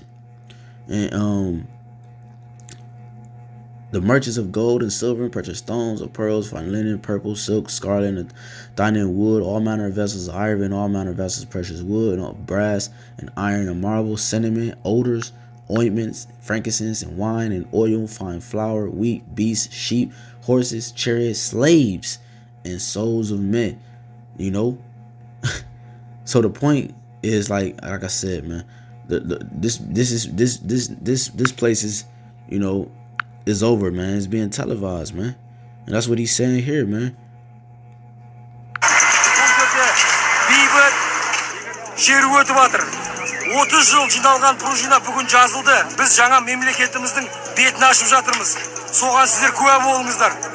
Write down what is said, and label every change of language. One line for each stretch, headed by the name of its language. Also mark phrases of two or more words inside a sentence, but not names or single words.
English: And the merchants of gold and silver and precious stones, of pearls, fine linen, purple, silk, scarlet, and dining wood, all manner of vessels of iron, all manner of vessels of precious wood, and brass and iron and marble, cinnamon, odors, ointments, frankincense, and wine, and oil, fine flour, wheat, beasts, sheep, horses, chariots, slaves, and souls of men. So the point is, like I said, man, this place is, is over, man. It's being televised, man, and that's what he's saying here, man.
Kazakh: Шеру өтіп жатыр. 30 жыл жиналған пружина бүгін жазылды. Біз жаңа мемлекетіміздің бетін ашып жатырмыз. Соған сіздер куә болыңыздар.